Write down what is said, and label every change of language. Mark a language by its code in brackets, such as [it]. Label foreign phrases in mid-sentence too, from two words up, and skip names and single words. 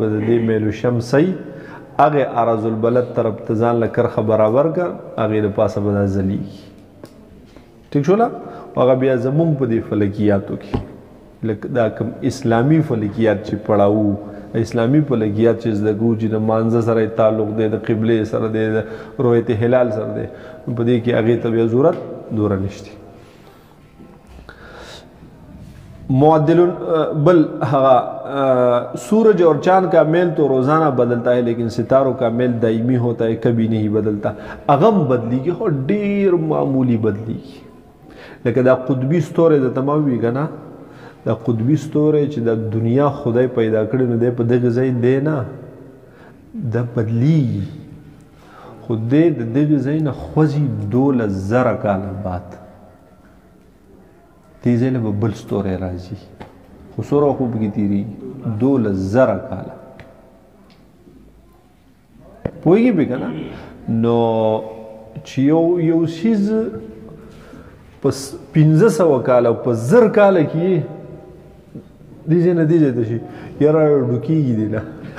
[ps] د دې میلو شمسی هغې عرض البلد طرف ته ځان له کرښه برابر کړه هغې د پاسه به دا ځلیږي ټیک شو نه هغه بیا زمونږ په دې فلکیاتو کې دا کوم اسلامي فلکیات چې پړاو اسلامي فلکیات چې زده کوو چې د مانځه سره تعلق دی د قبلې سره دی د رویت هلال سره دی په دې کې هغې ته بیا ضرورت دوره نشته معدل بل [ur] سورج اور چاند کا میل تو روزانہ بدلتا ہے لیکن ستاروں کا میل دائمی ہوتا ہے کبھی نہیں بدلتا اگم بدلیگی اور ڈھیر معمولی بدلیگی [ps] लेकिन दा قطبی ستوری د تمام وی کنه دا قطبی ستوری چې د دنیا خدای پیدا کړی نو دی په دغه ځای دی نه دا بدلیږي خو دی د دغه ځای نه خوځي 12,000 کاله بعد دې ځای نه به بل ستوری راځي خو څومره خو پکې تېرېږي 12,000 کاله پوهېږي پې که نه نو چې یو څیز په 1500 کاله په 1000 کاله کې دې ځای نه دې ځای ته شي یاره ډوکېږي دی نه